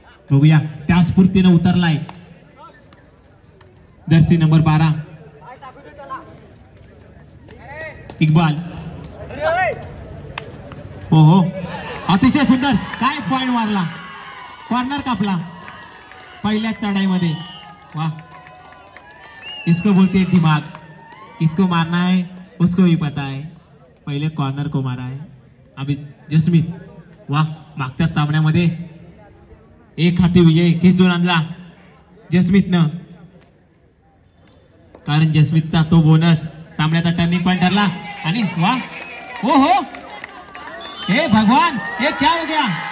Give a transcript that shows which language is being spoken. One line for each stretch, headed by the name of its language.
Marathi: बघूया त्या स्फूर्तीने उतरलाय Jersey number 12 Iqbal. हो हो अतिशय सुंदर. काय पॉइंट मारला, कॉर्नर कापला पहिल्याच चढाईमध्ये.
Hindi: वाह, इसको बोलते हैं दिमाग. किसको मारना है उसको ही पता है. पहिले कॉर्नर को मारा है.
Marathi: अभी जसमीत वाह, मागच्या सामन्यामध्ये एक हाती विजय खेचून आणला जसमीतनं. कारण जसमीतचा तो बोनस सामन्याचा टर्निंग पॉइंट ठरला. आणि वाह, ओ हो, हे भगवान,
Hindi: हे क्या हो गया.